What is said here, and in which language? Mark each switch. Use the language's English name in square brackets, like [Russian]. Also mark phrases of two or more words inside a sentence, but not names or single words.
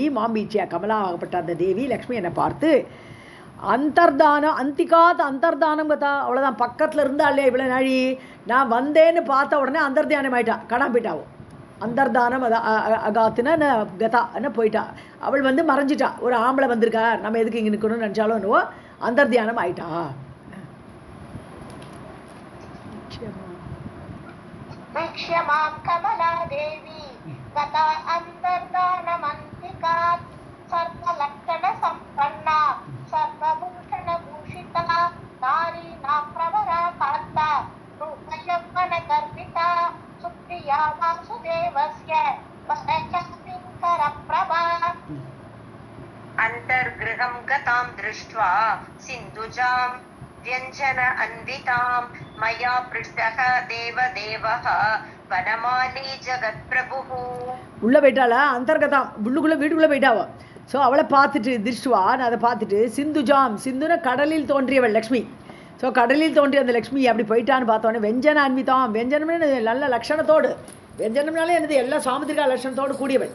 [Tamil] மாம்பீட்சியா, கமலா ஆகப்பட்ட அந்த தேவி லக்ஷ்மி என்னை பார்த்து [Sanskrit] अन्तर्धानम् अन्तिकात् अन्तर्धानम् गता, [Tamil] அவ்வளோதான் பக்கத்தில் இருந்தா இல்லையா இவ்வளோ நாழி. நான் வந்தேன்னு பார்த்த உடனே அந்தர்தானம் ஆயிட்டா, காணாம போயிட்டாவும். அந்தர்தானம் அகாத்துனா கதா என்ன போயிட்டா, அவள் வந்து மறைஞ்சிட்டா. ஒரு ஆம்பளை வந்திருக்கா, நம்ம எதுக்கு இங்கே நிற்கணும்னு நினச்சாலும் என்னவோ அந்தர்தியானம் ஆயிட்டா. [Sanskrit] वीक्ष्यमां कमला देवी गता अन्तर्धानमन्तिकात् सर्वलक्षणसम्पन्ना सर्वभूषणभूषिता नारीणां प्रवरा कान्ता रूपयौवनगर्विता सुप्रिया वासुदेवस्य वरचामीकरप्रभा अन्तर्गृहं गतां दृष्ट्वा सिन्धुजां व्यञ्जन अन्वितां मया पृष्टः देवदेवः वनमाली जगत्प्रभुः. [Tamil] உள்ள போயிட்டாளா அந்தர்கதாம், உள்ளுக்குள்ளே வீட்டுக்குள்ளே போயிட்டாவோ. ஸோ அவளை பார்த்துட்டு திருஷ்டுவா, நான் அதை பார்த்துட்டு சிந்துஜாம், சிந்துன கடலில் தோன்றியவள் லக்ஷ்மி. ஸோ கடலில் தோன்றிய அந்த லக்ஷ்மி அப்படி போயிட்டான்னு பார்த்தோன்னே [Sanskrit] व्यञ्जन अन्विताम्, [Tamil] வெஞ்சனம்னு நல்ல லட்சணத்தோடு, வெஞ்சனம்னாலே என்னது எல்லாம் சாமுத்திரிகா லட்சணத்தோடு கூடியவள்.